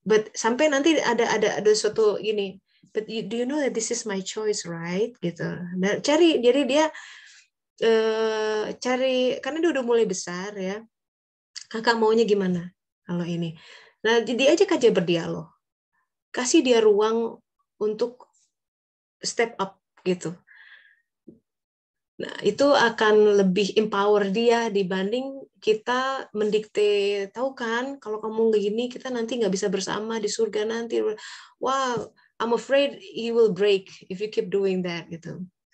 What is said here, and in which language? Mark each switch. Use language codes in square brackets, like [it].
[en] But [id] sampai nanti ada suatu gini, [en] but do you know that this is my choice, right? [id] Gitu. Dan jadi dia cari, karena dia udah mulai besar ya. Kakak maunya gimana kalau ini? Nah, diajak aja berdialog. Kasih dia ruang untuk step up gitu. Nah, itu akan lebih empower dia dibanding kita mendikte, tahu kan, kalau kamu nggak gini, kita nanti nggak bisa bersama di surga nanti. [en] Wow, I'm afraid he will break if you keep doing that, [id] gitu.